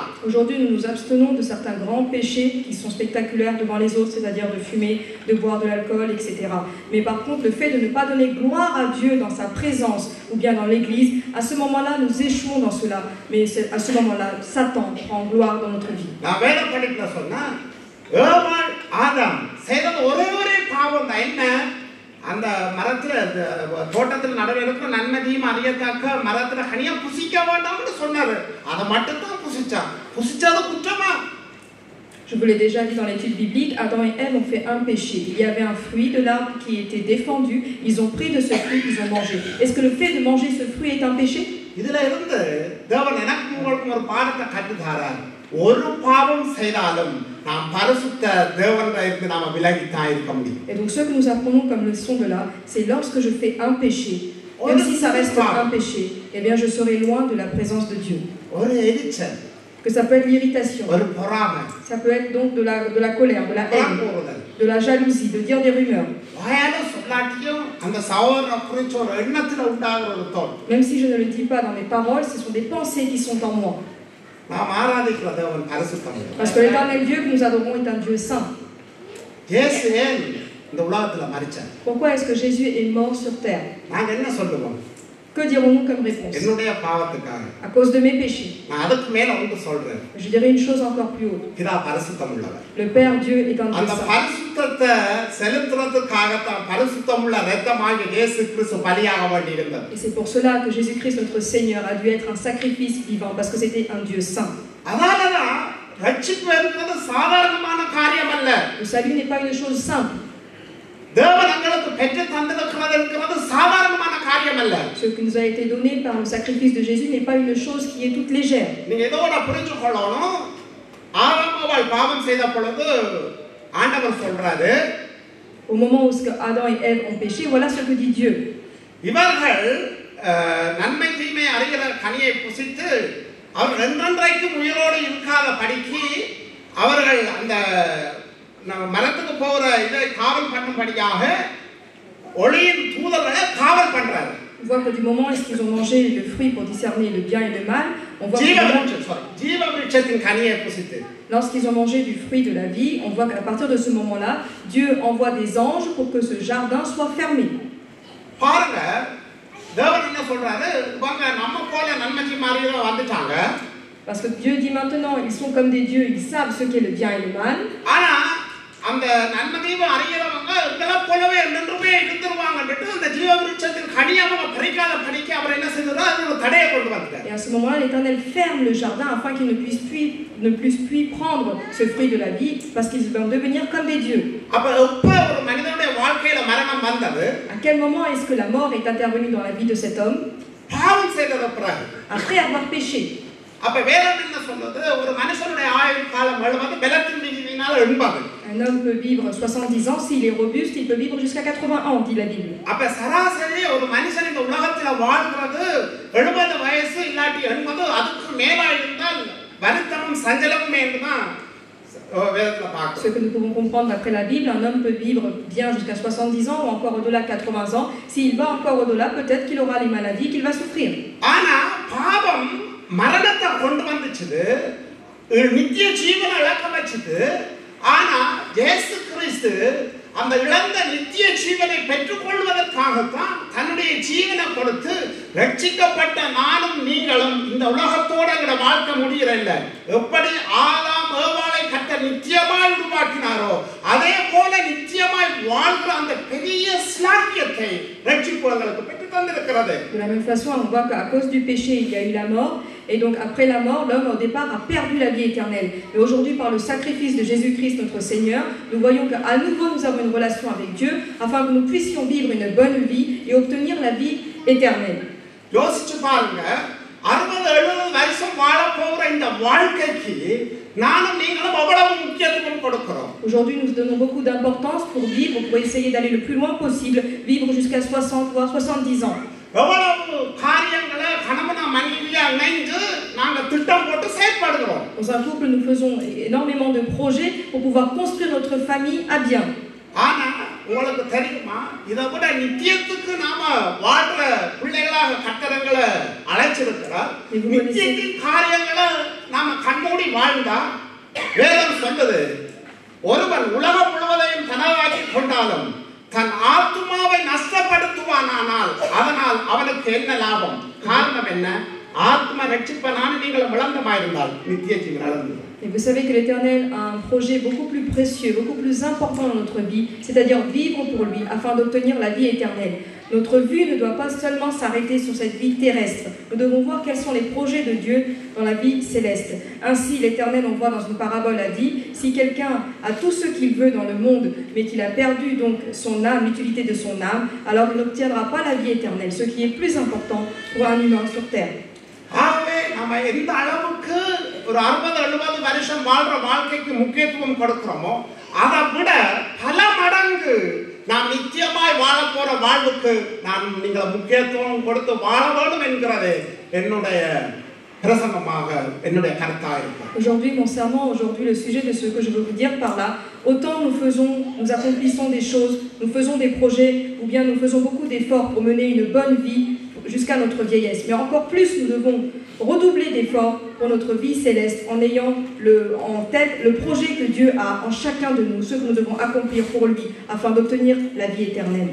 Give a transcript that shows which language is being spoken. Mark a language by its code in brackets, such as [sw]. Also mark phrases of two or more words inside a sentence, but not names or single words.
[fr] Aujourd'hui, nous nous abstenons de certains grands péchés qui sont spectaculaires devant les autres, c'est-à-dire de fumer, de boire de l'alcool, etc. Mais par contre, le fait de ne pas donner gloire à Dieu dans sa présence ou bien dans l'église, à ce moment-là, nous échouons dans cela. Mais à ce moment-là, Satan prend gloire dans notre vie. [ta] நான் வேத படிப்புல சொன்னா ஏவாள் ஆதாம் செய்தது ஒரே பாவம் தான். என்ன? அந்த மரத்துல தோட்டத்தில் நடுவில் இருக்கிற நன்மை தீமை அறியத்தக்க மரத்துல கனியா புசிக்க வேண்டாம்னு சொன்னாரு. அதை மட்டும் தான் புசிச்சான். புசிச்சது குற்றமா? [fr] Je vous l'ai déjà dit dans l'étude biblique, Adam et Ève ont fait un péché. Il y avait un fruit de l'arbre qui était défendu, ils ont pris de ce fruit, ils ont mangé. Est-ce que le fait de manger ce fruit est un péché? [ta] இதுல இருந்து தேவன் எனக்கு உங்களுக்கு ஒரு பாடத்தை கற்றுத்தாரார். ஒரு பாவம் செய்தாலும் நாம் பரிசுத்த தேவன்கிட்ட இருந்து நாம விலகித்தான் இருக்க முடியும். [fr] Et donc ce que nous apprenons comme leçon de là, c'est lorsque je fais un péché, même si ça reste un péché, eh bien je serai loin de la présence de Dieu. [ta] ஒரு எரிச்சல், [fr] que ça peut être l'irritation, [ta] ஒரு பொறாமை, [fr] ça peut être donc de la colère, de la haine, de la jalousie, de dire des rumeurs. [ta] வாயால சொல்லாட்டியும் அந்த சகோதரனை குறிச்ச ஒரு எண்ணத்துல உண்டாகிற ஒரு தோல். [fr] Même si je ne le dis pas dans mes paroles, ce sont des pensées qui sont en moi. [ta] நாம் ஆராதிக்கிற தேவன் பரிசுத்தம். [fr] Parce que l'Éternel Dieu que nous adorons est un Dieu saint. [ta] இயேசு ஏன் இந்த உலகத்துல மரிச்சார்? [fr] Pourquoi est-ce que Jésus est mort sur terre? [ta] நாங்க என்ன சொல்லுவோம்? [fr] Que dirons-nous comme réponse? [ta] என்னுடைய பாவத்துக்காக. [fr] À cause de mes péchés. [ta] நான் அதுக்கு மேல ஒன்று சொல்றேன். [fr] Je dirais une chose encore plus haute. [ta] பிதா பரிசுத்தம் உள்ளவர். [fr] Le Père Dieu est un Dieu அந்த saint. [ta] பரிசுத்தத்தை செலுத்துறதுக்காக தான் பரிசுத்தமுள்ள இரத்தமாகிய இயேசு கிறிஸ்து பலியாக வேண்டியிருந்தது. [fr] Et c'est pour cela que Jésus-Christ notre Seigneur a dû être un sacrifice vivant parce que c'était un Dieu saint. [ta] அதனாலதான் ரட்சிப்பு என்பது சாதாரணமான காரியம் அல்ல. [fr] Le salut n'est pas une chose simple. [ta] தேவன் எங்களுக்கு பெற்று தந்திருக்கிறது என்கிறது சாதாரணமான காரியம் அல்ல. [fr] Ce qui nous a été donné par le sacrifice de Jésus n'est pas une chose qui est toute légère. [ta] நீங்க இதோட புரிஞ்சு கொள்ளணும். ஆதாம் அவள் பாவம் செய்த பொழுது ஆண்டவர் சொல்றாரு, [fr] Au moment où Adam et Ève ont péché, voilà ce que dit Dieu. [ta] இவர்கள் நன்மை தீமை அறிகிற கனியை புசித்து அவர்கள் என்றென்றைக்கும் உயிரோடு இருக்காத படிக்கு அவர்கள் அந்த மரத்துக்கு போகிற இதை காவல் பண்ணும்படியாக ஒளியின் தூதர்களை காவல் பண்றாரு. [fr] On voit que du moment où ils ont mangé le fruit pour discerner le bien et le mal, on voit [ta] ஜீவவிருட்சத்தின் கனியை புசித்து [fr] lorsqu'ils ont mangé du fruit de la vie, on voit qu'à partir de ce moment-là, Dieu envoie des anges pour que ce jardin soit fermé. [ta] பாருங்க, தேவன் என்ன சொல்றாரு, வாங்க நம்ம போல நன்மைக்கு மாறியவங்க வந்துட்டாங்க. [fr] Parce que Dieu dit maintenant, ils sont comme des dieux, ils savent ce qu'est le bien et le mal. [ta] ஆனா அந்த நன்மையை அறியறவங்க இதெல்ல போலவே நின்றுமே இருந்துருவாங்கன்னு அந்த ஜீவவிருட்சத்தின் கனியை அவங்க பறிக்காத படிக்கு அவர் என்ன செய்தார், அது ஒரு தடையை கொண்டு வந்தார். [fr] Et à ce moment-là, l'Éternel ferme le jardin afin qu'ils ne puissent plus prendre ce fruit de la vie parce qu'ils vont devenir comme des dieux. [ta] அப்ப எப்ப ஒரு மனிதனுடைய வாழ்க்கையில மரணம் வந்தது? [fr] À quel moment est-ce que la mort est intervenue dans la vie de cet homme? [ta] பாவம் செய்தத பிறகு. [fr] Après avoir péché. [ta] அப்ப வேதம் என்ன சொல்லுது, ஒரு மனுஷனுடைய ஆயுள் காலம் 70 பலத்தின் மிகுதியினால 80. [fr] Un homme peut vivre 70 ans, s'il est robuste, il peut vivre jusqu'à 80 ans, dit la Bible. [ta] அப்ப சராசரி ஒரு மனுஷன் இந்த உலகத்துல வாழ்றது 70 வயசு இல்லாட்டி 80 அதுக்கு மேல இருந்தால் வருத்தமும் சஞ்சலமும் என்றுதான் வேதத்துல பார்க்கிறோம். [fr] Ce que nous pouvons comprendre d'après la Bible, un homme peut vivre bien jusqu'à 70 ans ou encore au-delà de 80 ans. S'il va encore au-delà, peut-être qu'il aura les maladies qu'il va souffrir. [ta] ஆனா பாவம் மரணத்தை கொண்டு வந்துச்சு, நித்திய ஜீவனை இழக்க வச்சது. ஆனா இயேசு கிறிஸ்து அந்த இழந்த நித்திய ஜீவனை பெற்றுக்கொள்வதற்காகத்தான் தன்னுடைய ஜீவனை கொடுத்து ரட்சிக்கப்பட்ட நானும் நீங்களும் இந்த உலகத்தோட எங்களோட வாழ்க்கை முடியறதில்ல. எப்படி ஆதாம் ஏவாளை கர்த்தர் நித்தியமாய் உருவாக்கினாரோ அதே போல நித்தியமாய் வாழ்கிற அந்த பெரிய ஸ்லாக்கியத்தை ரட்சிப்பு எங்களுக்கு பெற்று தந்திருக்கிறது. [fr] De la même façon, on voit qu'à cause du péché, il y a eu la mort. Et donc après la mort, l'homme au départ a perdu la vie éternelle. Mais aujourd'hui, par le sacrifice de Jésus-Christ, notre Seigneur, nous voyons qu'à nouveau nous avons une relation avec Dieu afin que nous puissions vivre une bonne vie et obtenir la vie éternelle. [ta] யோசிச்சு பாருங்க, 60-70 வருஷம் வாழ போகிற இந்த வாழ்க்கைக்கு நானும் நீங்களும் அவ்வளவு முக்கியத்துவம் கொடுக்கிறோம். [fr] Aujourd'hui, nous donnons beaucoup d'importance pour vivre, pour essayer d'aller le plus loin possible, vivre jusqu'à 60 voire 70 ans. [ta] எவ்வளவு காரியங்களை கணவன மனைவியா இணைந்து நாங்க திட்டம் போட்டு செயல்படுகிறோம். [fr] Dans un couple, nous faisons énormément de projets pour pouvoir construire notre famille à bien. [ta] ஆனா உங்களுக்கு தெரியுமா, இதை விட நித்தியத்துக்கு நாம வாழ்ற பிள்ளைகளாக கட்டடங்களை அழைச்சிருக்கிறார். நித்தியத்தின் காரியங்களை நாம கண்மூடி வாழ்ந்தா வேதம் சொல்லுது, ஒருவன் உலகம் முழுவதையும் தனதாக்கி கொண்டாலும் தன் ஆத்மாவை நஷ்டப்படுத்துவானால் அதனால் அவனுக்கு என்ன லாபம்? காரணம் என்ன? ஆத்மா ரட்சிப்பனான நீங்கள் விளங்கமாயிருந்தால் நித்திய ஜீவன் அடைந்து. [fr] Et vous savez que l'Éternel a un projet beaucoup plus précieux, beaucoup plus important dans notre vie, c'est-à-dire vivre pour lui afin d'obtenir la vie éternelle. Notre vue ne doit pas seulement s'arrêter sur cette vie terrestre. Nous devons voir quels sont les projets de Dieu dans la vie céleste. Ainsi, l'Éternel, on voit dans une parabole, a dit, si quelqu'un a tout ce qu'il veut dans le monde, mais qu'il a perdu donc son âme, l'utilité de son âme, alors il n'obtiendra pas la vie éternelle, ce qui est plus important pour un humain sur terre. [ta] ஆகவே நம்ம எந்த அளவுக்கு ஒரு 60-70 வருஷம் வாழ்ற வாழ்க்கைக்கு முக்கியத்துவம் கொடுக்கிறோமோ அதை விட பல மடங்கு நாம் நித்தியமாய் வாழ போற வாழ்வுக்கு நான் நீங்க முக்கியத்துவம் கொடுத்து வாழ வேண்டும் என்கிறது என்னுடைய பிரசங்கமாக என்னுடைய கருத்தா இருக்கு. [fr] Aujourd'hui, mon serment, aujourd'hui, le sujet de ce que je veux vous dire par là, autant nous accomplissons des choses, nous faisons des projets, ou bien nous faisons beaucoup d'efforts pour mener une bonne vie jusqu'à notre vieillesse. Mais encore plus, nous devons redoubler d'efforts pour notre vie céleste en ayant en tête le projet que Dieu a en chacun de nous, ce que nous devons accomplir pour lui afin d'obtenir la vie éternelle.